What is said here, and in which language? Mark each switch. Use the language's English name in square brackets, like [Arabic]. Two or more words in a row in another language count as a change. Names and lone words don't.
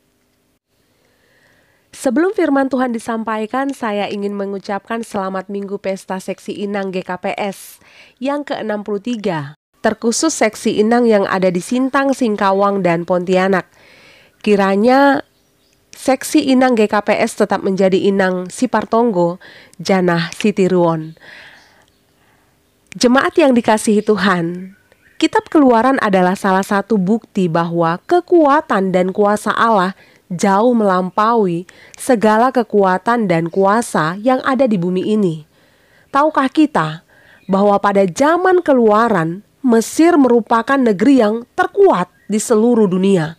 [Indonesian] Sebelum firman Tuhan disampaikan, saya ingin mengucapkan selamat Minggu Pesta Seksi Inang GKPS yang ke-63, terkhusus Seksi Inang yang ada di Sintang, Singkawang, dan Pontianak. Kiranya Seksi Inang GKPS tetap menjadi [Batak Simalungun] Inang Sipartonggo, Janah Sitiruon. [Indonesian] Jemaat yang dikasihi Tuhan, Kitab Keluaran adalah salah satu bukti bahwa kekuatan dan kuasa Allah jauh melampaui segala kekuatan dan kuasa yang ada di bumi ini. Tahukah kita bahwa pada zaman Keluaran, Mesir merupakan negeri yang terkuat di seluruh dunia.